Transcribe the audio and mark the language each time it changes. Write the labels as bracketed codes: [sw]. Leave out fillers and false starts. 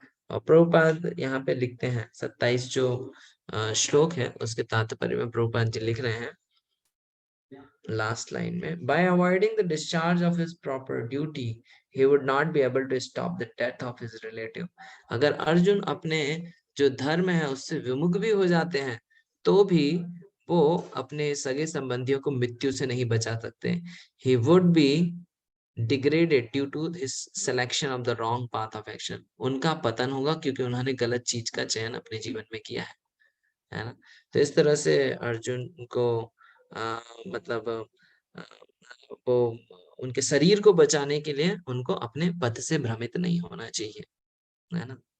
[hi] और प्रभुपाद यहाँ पे लिखते हैं 27 जो श्लोक है उसके तात्पर्य में प्रभुपाद जी लिख रहे हैं लास्ट लाइन में, [en] by avoiding the discharge of his proper duty he would not be able to stop the death of his relative। [hi] अगर अर्जुन अपने जो धर्म है उससे विमुख भी हो जाते हैं तो भी वो अपने सगे संबंधियों को मृत्यु से नहीं बचा सकते। [en] he would be degraded due to his selection of the wrong path of action। [hi] उनका पतन होगा क्योंकि उन्होंने गलत चीज का चयन अपने जीवन में किया है ना। तो इस तरह से अर्जुन को मतलब वो उनके शरीर को बचाने के लिए उनको अपने पथ से भ्रमित नहीं होना चाहिए, है ना।